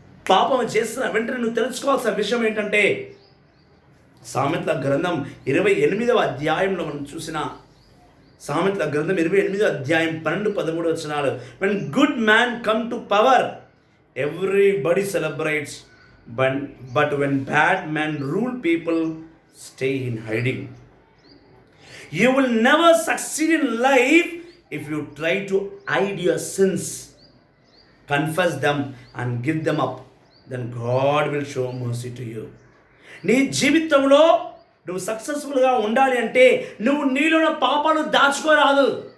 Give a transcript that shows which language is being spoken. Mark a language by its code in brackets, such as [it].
[te] పాపం చేస్తున్న వెంటనే నువ్వు తెలుసుకోవాల్సిన విషయం ఏంటంటే, సామెతల గ్రంథం 28వ అధ్యాయంలో మనం చూసిన సామెతల గ్రంథం 28వ అధ్యాయం 12-13 వచనాలు, [en] when good man come to power everybody celebrates, but when bad men rule people stay in hiding. You will never succeed in life if you try to hide your sins, confess them and give them up. Then God will show mercy to you. [te] నీ జీవితంలో నువ్వు సక్సెస్ఫుల్గా ఉండాలి అంటే నువ్వు నీలో ఉన్న పాపాలు దాచుకోరాదు.